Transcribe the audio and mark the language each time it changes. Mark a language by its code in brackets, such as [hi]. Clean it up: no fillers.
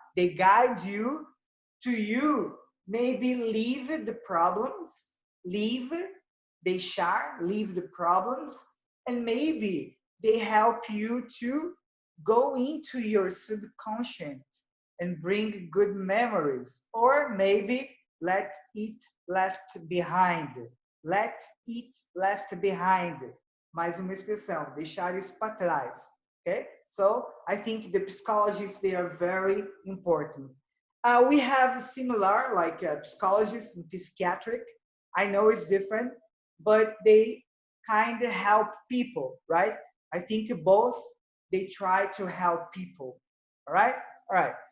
[en] They guide you to maybe leave the problems, leave, deixar, leave the problems, and maybe they help you to go into your subconscious and bring good memories, or maybe let it left behind. Let it left behind. [pt] Mais uma expressão, deixar isso para trás. [en] Okay? So I think the psychologists, they are very important. We have similar, like psychologists and psychiatric. I know it's different, but they kind of help people, right? I think both, they try to help people. All right? All right.